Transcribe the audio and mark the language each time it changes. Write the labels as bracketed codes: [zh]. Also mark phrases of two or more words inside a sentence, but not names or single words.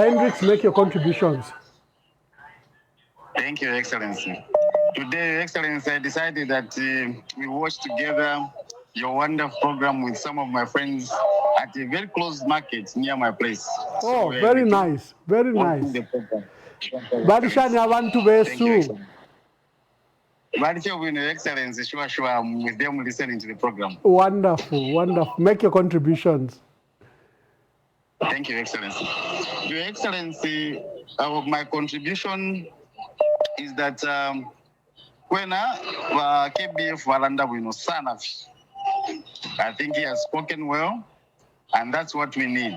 [en] Hendrix, make your contributions. Thank you, Your Excellency. Today, Your Excellency, I decided that we watch together your wonderful program with some of my friends at a very close market near my place. Oh, so very nice. Very nice. [bem] Barishani abantu besu. Barishani, [en] Your Excellency, sure, I'm with them listening to the program. Wonderful, wonderful. Make your contributions. Thank you, Your Excellency. Your Excellency, my contribution is that when KBF [bem] Walanda Sanafi, [en] I think he has spoken well, and that's what we need.